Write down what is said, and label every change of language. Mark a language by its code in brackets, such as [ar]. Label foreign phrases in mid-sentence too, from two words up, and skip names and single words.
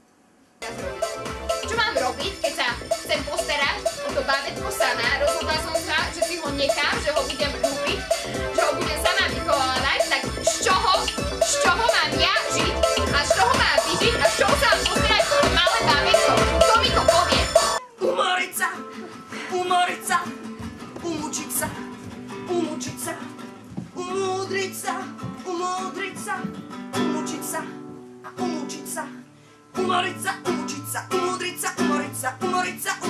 [sk] Čo mám robiť, keď sa chcem postarať o to bábätko sama? Rozhodla som sa, že si ho nechám, že ho budem ľúbiť, že ho budem sama vychovávať. Tak z čoho mám ja žiť? A z čoho mám vyžiť? A z čoho sa mám postarať o malé bábätko? Kto mi to povie? Umoriť sa! Umoriť sa! Umúčiť sa! Umúčiť sa! Umúdriť sa! Umúdriť sa! Umúčiť sa! A umúčiť sa! Umoriť sa! Umúčiť sa! Umúdriť sa! Umoriť sa! Umoriť sa!